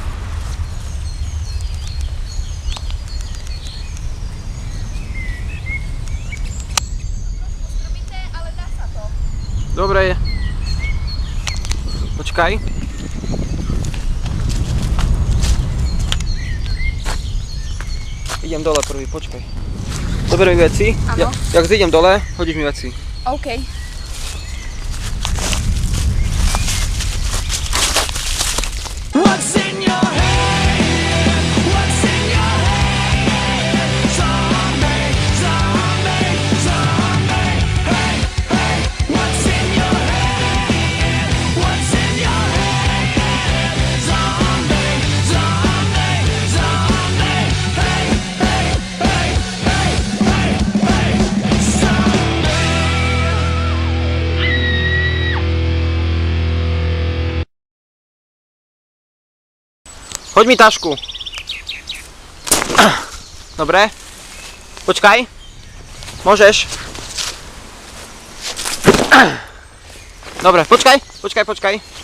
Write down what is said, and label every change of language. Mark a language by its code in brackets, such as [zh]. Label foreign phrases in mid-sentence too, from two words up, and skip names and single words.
[sk] Ostrobité, ale dá sa to. Dobre. Počkaj. Idem dole prvý, počkaj. Zober mi veci. Áno. Jak zídem dole, hodíš mi veci. OK. [en] What's in your head? What's in your head? Zombie, zombie, zombie. Hey, hey. What's in your head? What's in your head? Zombie, zombie, zombie. Hey, hey, hey, hey, hey, hey. Zombie. [sk] Hoď mi tašku. Dobre. Počkaj. Môžeš. Dobre, počkaj.